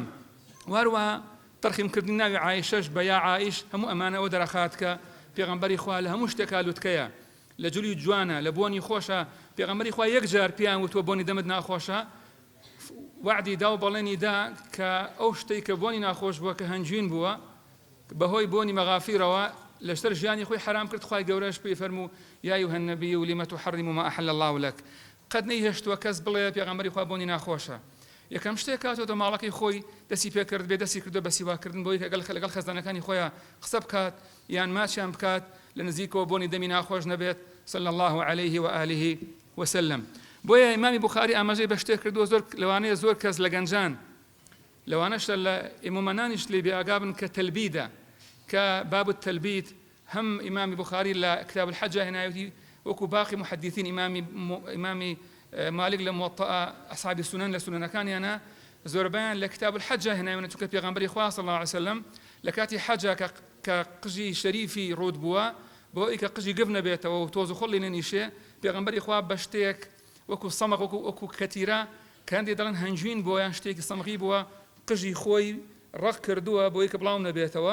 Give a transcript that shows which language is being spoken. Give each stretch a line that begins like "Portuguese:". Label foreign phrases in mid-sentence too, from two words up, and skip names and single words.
Central Kurdish: واروەها تەرخیمکردنی ناوی عایشەش بە یا عایش هەموو ئەمانە ئەوە دەرەخات کە پێغەمبەری خوا لە هەموو شتێکا لوتکەیە لە جولی جوانە لە بۆنی خۆشە. پێغەمبەری خوا یەک جار پیان وتووە بۆنی دەمت ناخۆشە وعدی دا و بەڵێنی دا کە ئەو شتەی کە بۆنی ناخۆش بووە کە هەنجوین بووە بەهۆی بۆنی مەغافیرەوە لەشتر ژیانی خۆی حرام کرد. خوای گەورەش پێی فەرموو
Arabic: یا ئەیوهە النەبی لم تحرم ما أحل الله لك.
Central Kurdish: قەت نەیهێشتووە کەس بڵێ پێغەمبەری خوا بۆنی ناخۆشە. یەکەم شتێک کاتەوە ماڵەکەی خۆی دەستی پێ کرد بێ دەستی کردو بە سیواکردن بۆی کە لەگەڵ خەزانەکانی خۆیان قسە بکات یان ماچیان بکات لە نزیکەوە بۆنی دەمی ناخۆش نەبێت
Arabic: صلى الله عليه وآله وسلم.
Central Kurdish: بۆیە ئیمامی بوخاری ئاماژەی بە شتێک کردووە زۆر لەوانەیە زۆر کەس لە گەنجان لەوانەشە لە ئێمەمەنانیش لێ بێئاگابن کە تەلبیدە کە
Arabic: باب التەلبید
Central Kurdish: هەم ئیمامی بوخاری لە
Arabic: کتاب الحەجە
Central Kurdish: هێنایەتی وەکو باقی محەدیثین ئیمامی مالک لە موەطئە ئەصحابی سونەن لە سونەنەکانیانە زۆربیان لە
Arabic: کتاب الحەجە
Central Kurdish: هێنایەوە چونکە پێغەمبەری خوا
Arabic: صلی الله علیه وسلم
Central Kurdish: لە کاتی حەجە کە قژی شەریفی ڕوود بووە بۆ ئەوەی کە قژی گەف نەبێتەوە و تۆز و خۆڵی نەنیشێ پێغەمبەری خوا بە شتێک وەکو سەمەغ وەکو کەتیرە کە هەندێک دەڵێن هەنجوین بووە یان شتێکی سەمغی بووە قژی خۆی ڕق کردووە بۆی کە بڵاو نەبێتەوە.